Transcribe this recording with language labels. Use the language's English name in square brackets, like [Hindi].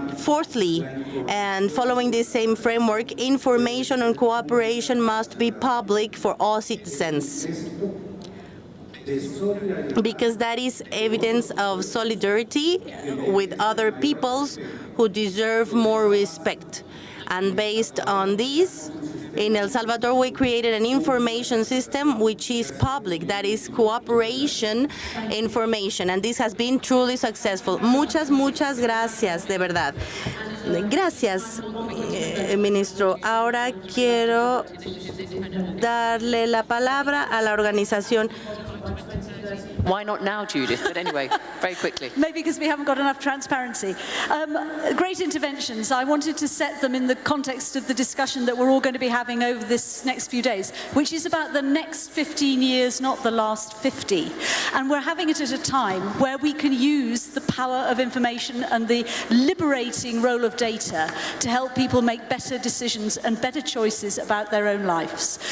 [English] Fourthly, and following the same framework, information and cooperation must be public for all citizens, because that is evidence of solidarity with other peoples who deserve more respect. And based on this, in El Salvador, we created an information system which is public, that is cooperation information, and this has been truly successful. [Spanish] Muchas gracias, de verdad. Gracias, ministro. Ahora quiero darle la palabra a la organización. [English] Why not now, Judith? But anyway, very quickly. Maybe because we haven't got enough transparency. Great interventions. I wanted to set them in the context of the discussion that we're all going to be having over this next few days, which is about the next 15 years, not the last 50. And we're having it at a time where we can use the power of information and the liberating role of data to help people make better decisions and better choices about their own lives.